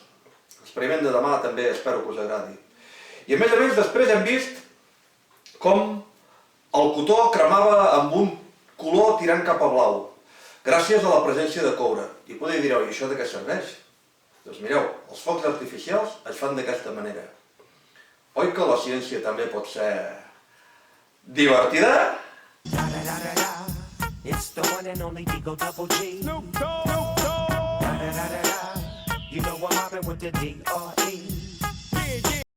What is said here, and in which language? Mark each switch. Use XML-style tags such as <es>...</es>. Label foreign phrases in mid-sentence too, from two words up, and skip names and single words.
<ca>L'experiment de demà també espero que us agradi. I a més, després hem vist com el cotó cremava amb un color tirant cap a blau, gràcies a la presència de coure. I podeu dir, i això de què serveix? Doncs mireu, els focs artificials es fan d'aquesta manera. Oi que la ciència també pot ser divertida?</ca> <en>It's the one and only Digo Double G. Snoop Dogg. You know I'm mobbing with the D.R.E.</en>